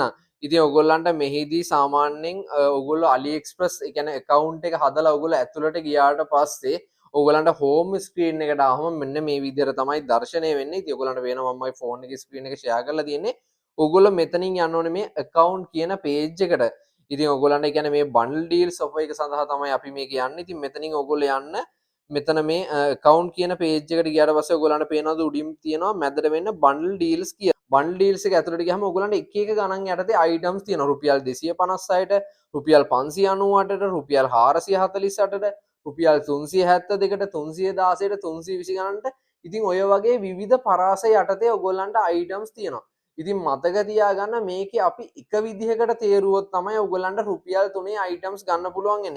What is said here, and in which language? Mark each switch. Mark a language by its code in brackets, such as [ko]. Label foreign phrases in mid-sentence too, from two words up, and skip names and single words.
[si] ඉතින් ඔයගොල්ලන්ට මෙහිදී සාමාන්‍යයෙන් ඔයගොල්ලෝ AliExpress ඒ කියන්නේ account එක හදලා ඔයගොල්ලෝ ඇතුළට ගියාට පස්සේ ඔයගොල්ලන්ට [en] home screen [si] එකට ආවම මෙන්න මේ විදිහට තමයි දැర్శණය වෙන්නේ. ඉතින් ඔයගොල්ලන්ට වෙනවා මම මගේ phone එකේ screen එක share කරලා තියෙන්නේ. ඔයගොල්ලෝ මෙතනින් යන්න ඕනේ මේ account කියන page එකට. ඉතින් ඔයගොල්ලන්ට ඒ කියන්නේ මේ [en] bundle deals offer [si] එක සඳහා තමයි අපි මේක යන්නේ. ඉතින් මෙතනින් ඔයගොල්ලෝ යන්න මෙතන මේ account කියන page එකට ගියාට පස්සේ ඔයගොල්ලන්ට පේනවද උඩින් තියෙනවා මැදට වෙන්න [en] bundle deals [si] කියලා. [en] bundle deals [si] එක ඇතුළට ගියාම ඔයගොල්ලන්ට එක එක ගණන් යටතේ items තියෙනවා. රුපියල් 256ට, රුපියල් 598ට, රුපියල් 448ට, රුපියල් 372ට, 316ට, 320 ගණන්ට. ඉතින් ඔය වගේ විවිධ පරාස යටතේ ඔයගොල්ලන්ට items තියෙනවා. ඉතින් මතක තියාගන්න මේකේ අපි එක විදිහකට තේරුවොත් තමයි ඔයගොල්ලන්ට රුපියල් 3 items ගන්න පුළුවන් වෙන්නේ.